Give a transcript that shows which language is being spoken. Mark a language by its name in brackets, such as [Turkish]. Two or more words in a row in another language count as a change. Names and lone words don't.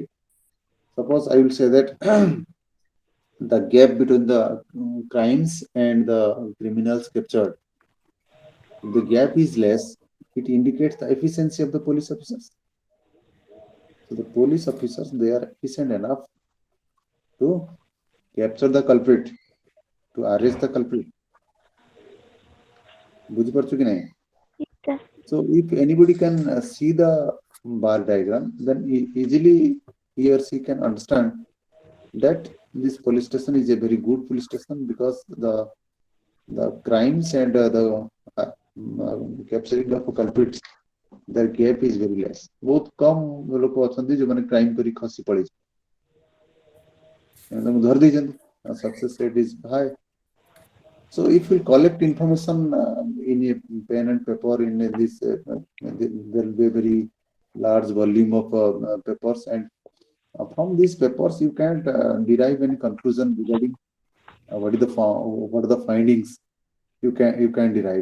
[English] Suppose I will say that the gap between the crimes and the criminals captured, if the gap is less, it indicates the efficiency of the police officers. So the police officers, they are efficient enough to capture the culprit, to arrest the culprit. [Odia] ବୁଝିପାରୁଛୁ କି ନାହିଁ? [English] Yes, sir. So if anybody can see the bar diagram, then easily he or she can understand that this police station is a very good police station because the crimes and the capturing of culprits, their gap is very less. [Odia] ବହୁତ କମ ଲୋକ ଅଛନ୍ତି ଯୋଉମାନେ କ୍ରାଇମ କରି ଖସି ପଳେଇଛନ୍ତି ତାଙ୍କୁ ଧରି ଦେଇଛନ୍ତି [English] success rate is high. So if we collect information in a pen and paper in this, there will be a very large volume of papers, and from these papers you can't derive any conclusion regarding what are the findings you can derive.